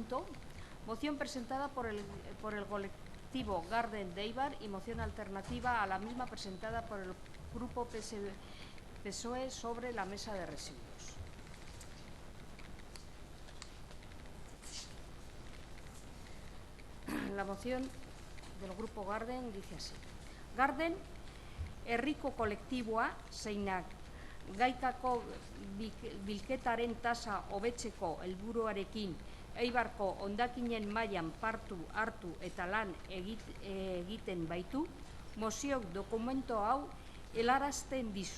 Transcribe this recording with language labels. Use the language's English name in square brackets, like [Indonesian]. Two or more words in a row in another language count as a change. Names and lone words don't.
[Spanish] Moción presentada por el colectivo Garden de Eibar y moción alternativa a la misma presentada por el Grupo PSOE sobre la mesa de residuos. La moción del Grupo Garden dice así. [Basque] Garden, herriko kolektiboa, zeinak gaikako bilketaren tasa hobetzeko helburuarekin Eibarko hondakinen mailan partu hartu eta lan egiten baitu, moziok dokumento hau helarazten dizu.